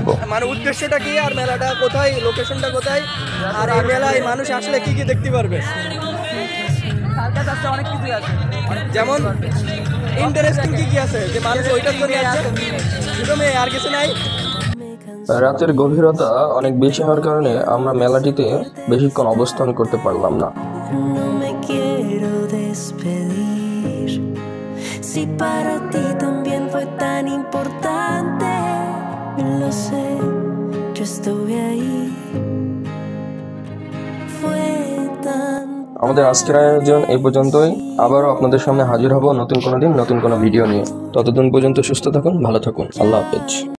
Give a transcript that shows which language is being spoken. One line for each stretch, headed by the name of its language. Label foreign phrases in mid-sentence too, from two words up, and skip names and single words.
Bangla: মানে উদ্দেশ্যটা কি আর মেলাটা কোথায়, লোকেশনটা কোথায়, আর এই মেলায় মানুষ আসলে কি কি দেখতে পারবে? অনেক কিছু আছে, যেমন ইন্টারেস্টিং কি কি আছে যে মানুষ ওইটার জন্য আসে, শুধু আর কিছু নাই। রাতের গভীরতা অনেক বেশি হওয়ার কারণে আমরা মেলাটিতে বেশিক্ষণ অবস্থান করতে পারলাম না।
Spanish: Si para ti también fue tan importante, lo sé, yo estuve ahí. Fue tan.
Bangla: আমাদের আজকের আয়োজন এই পর্যন্তই। আবারও আপনাদের সামনে হাজির হব নতুন কোনো দিন নতুন কোনো ভিডিও নিয়ে। ততদিন পর্যন্ত সুস্থ থাকুন, ভালো থাকুন। আল্লাহ হাফেজ।